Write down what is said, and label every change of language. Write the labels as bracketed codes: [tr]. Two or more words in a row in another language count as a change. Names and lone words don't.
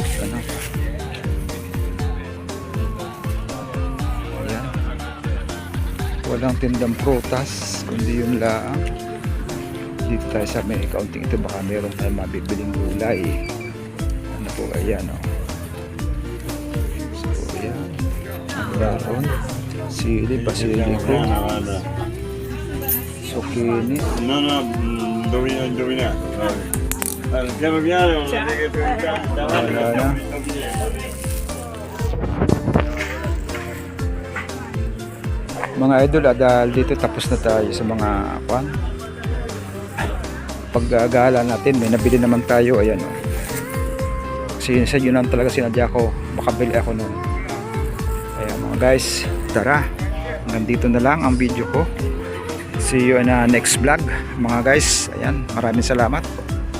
[tl] Ano. Ayan. walang tindang prutas kundi yung laang. Dito tayo sa may kaunting ito, baka meron tayong mabibiling gulay. Ano po, ayan o. So ayan, meron sili, [it] basilico, zucchini. No, indovina. Piano piano, non è che davanti [tl] Wala na. Mga idol, dahil dito tapos na tayo sa mga paggagala natin. May nabili naman tayo, ayan o. Kasi yun lang talaga sinadya ko, makabili ako nun. Ayan mga guys, tara, hanggang dito na lang ang video ko. [en] See you in the next vlog mga guys. [tl] Ayan, maraming salamat.